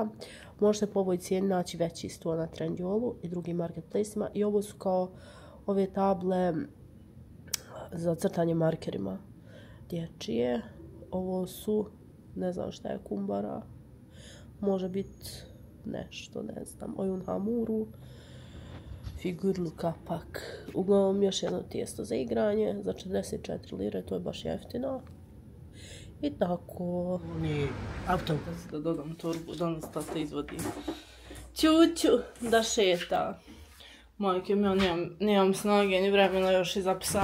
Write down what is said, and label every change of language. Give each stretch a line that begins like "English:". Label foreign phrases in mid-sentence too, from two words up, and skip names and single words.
Bosnian: Možete po ovoj cijeni naći veći sto na Trendyolu i drugim marketplaceima. I ovo su kao ove table za crtanje markerima dječije. Ovo su, ne znam šta je, kumbara. Može biti nešto, ne znam,
Turkish: Oyun hamuru. Figurlu kapak.
Bosnian: Uglavnom još jedno tijesto za igranje za 44 lire, to je baš jeftino. I tako. Ni auto. Da dodam torbu, danas tata izvodi Ćuću da šeta. Majke mi, nemam snage ni vremena još iza psa.